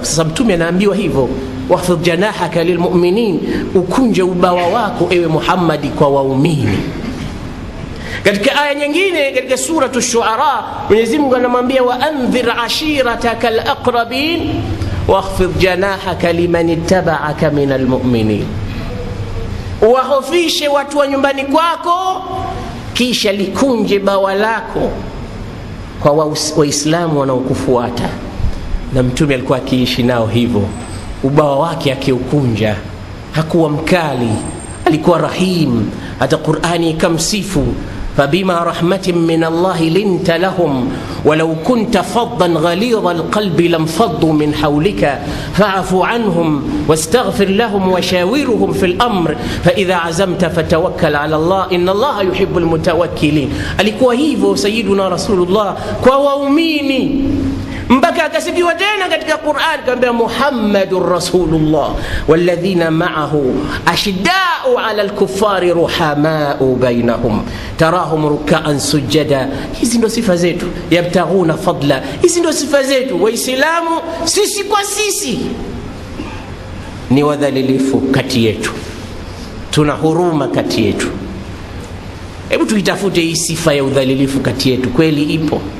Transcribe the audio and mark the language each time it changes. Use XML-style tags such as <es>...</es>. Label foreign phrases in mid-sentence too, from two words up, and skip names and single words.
<sw>Sasa Mtume anaambiwa hivyo,</sw> <ar>واخفض جناحك للمؤمنين,</ar> <sw>ukunje ubawa wako ewe Muhammadi kwa waumini. Katika aya nyingine katika suratu Shuara, Mwenyezi Mungu anamwambia</sw> <ar>وأنذر عشيرتك الأقربين واخفض جناحك لمن اتبعك من المؤمنين,</ar> <sw>wahofishe watu wa nyumbani kwako, kisha likunje bawa lako kwa Waislamu wanaokufuata. Na Mtume alikuwa akiishi nao hivyo, ubawa wake akiukunja, hakuwa mkali, alikuwa rahim. Hata Qur'ani ikamsifu,</sw> <ar>فبما رحمة من الله لنت لهم ولو كنت فظا غليظ القلب لانفضوا من حولك فاعف عنهم واستغفر لهم وشاورهم في الأمر فإذا عزمت فتوكل على الله إن الله يحب المتوكلين.</ar> <sw>alikuwa hivyo Sayyiduna Rasulullah kwa waumini, mpaka akasifiwa tena katika Qur'an kwamba</sw> <ar>محمد رسول الله والذين معه أشداء على الكفار رحماء بينهم تراهم ركعا سجدا.</ar> <sw>Hizi ndo sifa zetu,</sw> <ar>يبتغون فضلا.</ar> <sw>Hizi ndo sifa zetu Waislamu, sisi kwa sisi ni wadhalilifu kati yetu, tuna huruma kati yetu. Hebu tuitafute hii sifa ya udhalilifu kati yetu, kweli ipo?</sw>